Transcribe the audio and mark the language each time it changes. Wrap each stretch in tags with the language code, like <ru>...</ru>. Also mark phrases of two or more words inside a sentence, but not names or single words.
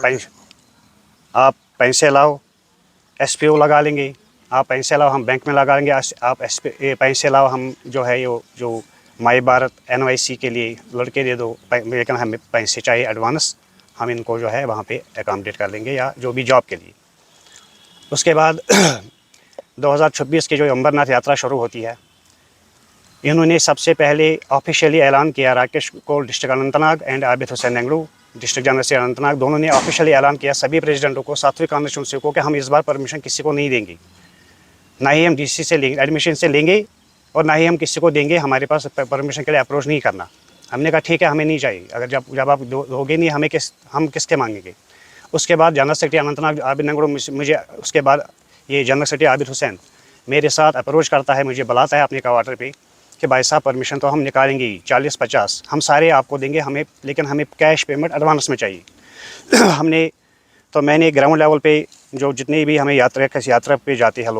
<ur>آپ پیسے لاؤ ایس پی او لگا لیں گے آپ پیسے لاؤ ہم بینک میں لگا لیں گے آپ پیسے لاؤ ہم جو ہے جو مائی بھارت NYC کے لیے لڑکے دے دو لیکن ہمیں پیسے چاہیے ایڈوانس ہم ان کو جو ہے وہاں پہ اکاموڈیٹ کر لیں گے یا جو بھی جاب کے لیے اس کے بعد 2026 کی جو امبرناتھ یاترا شروع ہوتی ہے انہوں نے سب سے پہلے آفیشیلی اعلان کیا راکیش کول ڈسٹرکٹ اننت ناگ اینڈ عابد حسین ننگرو</ur> <en>district general</en> <ur>سے اننت ناگ دونوں نے آفیشیلی اعلان کیا سبھی پریزیڈنٹوں کو 7ویں کانسٹیچوئنسی کو کہ ہم اس بار پرمیشن کسی کو نہیں دیں گے نہ ہی ہم DC سے لیں گے ایڈمیشن سے لیں گے اور نہ ہی ہم کسی کو دیں گے ہمارے پاس پرمیشن کے لیے اپروچ نہیں کرنا ہم نے کہا ٹھیک ہے ہمیں نہیں چاہیے اگر جب آپ دو گے نہیں ہم کس کے مانگیں گے اس کے بعد</ur> <en>general secretary</en> <ur>اننت ناگ عابد ننگرو مجھے اس کے بعد یہ</ur> <en>general secretary</en> <ur>عابد حسین میرے ساتھ اپروچ کرتا ہے مجھے بلاتا ہے اپنے کوارٹر پہ کہ بھائی صاحب پرمیشن تو ہم نکالیں گے 40-50 ہم سارے آپ کو دیں گے لیکن ہمیں</ur> <en>cash payment advance</en> <ur>میں چاہیے میں نے</ur> <en>ground level</en> <ur>پہ جو جتنے بھی ہمیں یاترا پہ جاتے ہیں</ur>